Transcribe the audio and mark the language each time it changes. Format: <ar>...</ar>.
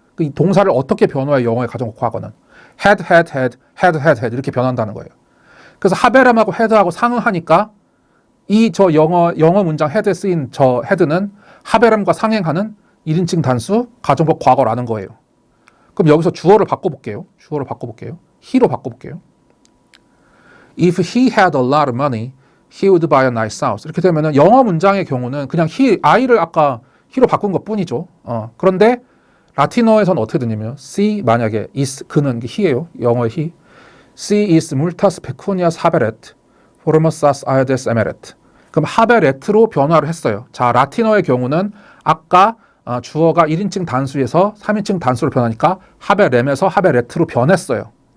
<ko>이 동사를 어떻게 변화해요? 영어의 가정법 과거는 had, had, had, had, had, had 이렇게 변한다는 거예요. 그래서 하베람하고 헤드하고 상응하니까 이 저 영어 문장 헤드에 쓰인 저 헤드는 하베람과 상행하는 1인칭 단수 가정법 과거라는 거예요. 그럼 여기서 주어를 바꿔볼게요. he로 바꿔볼게요.</ko> <en>If he had a lot of money, he would buy a nice house.</en> <ko>이렇게 되면은 영어 문장의 경우는 그냥 I를 아까 he로 바꾼 것 뿐이죠. 그런데 라틴어에서는 어떻게 되냐면 C 만약에 is 그는 he예요. 영어의 he.</ko> <la>Si is multas pecunias haberet, formosas aedes emeret.</la> <ko>그럼 haberet로 변화를 했어요. 자, 라틴어의 경우는 아까 주어가 1인칭 단수에서 3인칭 단수로 변하니까 haberem에서 haberet로 변했어요.</ko>